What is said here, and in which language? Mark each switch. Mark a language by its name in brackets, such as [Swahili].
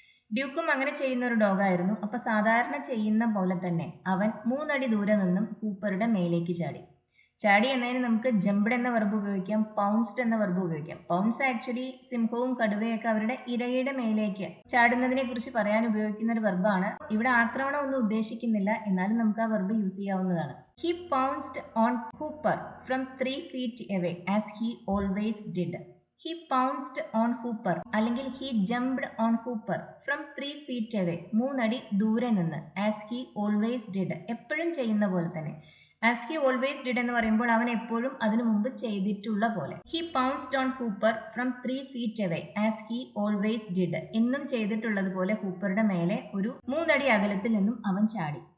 [Malayalam] ഡ്യൂക്കും അങ്ങനെ ചെയ്യുന്ന ഒരു ഡോഗായിരുന്നു. അപ്പൊ സാധാരണ ചെയ്യുന്ന പോലെ തന്നെ അവൻ 3 അടി ദൂരെ നിന്നും ഹൂപ്പറുടെ മേലേക്ക് ചാടി. ചാടി എന്നതിന് നമുക്ക് ജംപ്ഡ് എന്ന വെർബ് ഉപയോഗിക്കാം, പൗൺസ്ഡ് എന്ന വെർബ് ഉപയോഗിക്കാം. പൗൺസ് ആക്ച്വലി സിംഹവും കടുവയൊക്കെ അവരുടെ ഇരയുടെ മേലേക്ക് ചാടുന്നതിനെ കുറിച്ച് പറയാൻ ഉപയോഗിക്കുന്ന ഒരു വെർബാണ്. ഇവിടെ ആക്രമണം ഒന്നും ഉദ്ദേശിക്കുന്നില്ല, എന്നാലും നമുക്ക് ആ വെർബ് യൂസ് ചെയ്യാവുന്നതാണ്. [English] He pounced on Hooper from 3 feet away as he always did. He pounced on Hooper അല്ലെങ്കിൽ he jumped on Hooper from 3 feet away [Malayalam] 3 അടി ദൂരെ നിന്ന്. [English] as he always did [Malayalam] എപ്പോഴും ചെയ്യുന്ന പോലെ തന്നെ. ആസ് ഹി ഓൾവേസ് ഡിഡ് എന്ന് പറയുമ്പോൾ അവൻ എപ്പോഴും അതിനു മുമ്പ് ചെയ്തിട്ടുള്ള പോലെ. [English] he pounced on Hooper from 3 feet away as he always did [Malayalam] എന്നും ചെയ്തിട്ടുള്ളതുപോലെ ഹൂപ്പറുടെ മേലെ ഒരു 3 അടി അകലത്തിൽ നിന്നും അവൻ ചാടി.